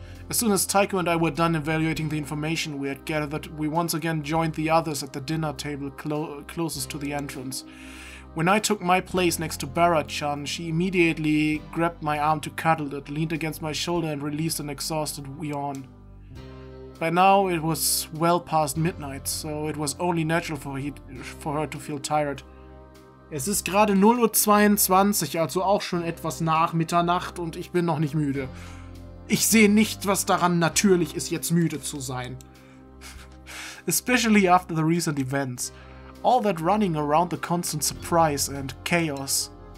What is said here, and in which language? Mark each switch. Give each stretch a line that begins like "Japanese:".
English: As soon as Taiko and I were done evaluating the information we had gathered, we once again joined the others at the dinner table closest to the entrance. When I took my place next to Barrett-chan, she immediately grabbed my arm to cuddle it, leaned against my shoulder and released an exhausted yawn. By now it was well past midnight, so it was only natural for her to feel tired.
German: Es ist gerade 0:22 Uhr, also auch schon etwas nach Mitternacht und ich bin noch nicht müde. Ich sehe nicht, was daran natürlich ist, jetzt müde zu sein.
English: Especially after the recent events. All that running around the constant surprise and chaos.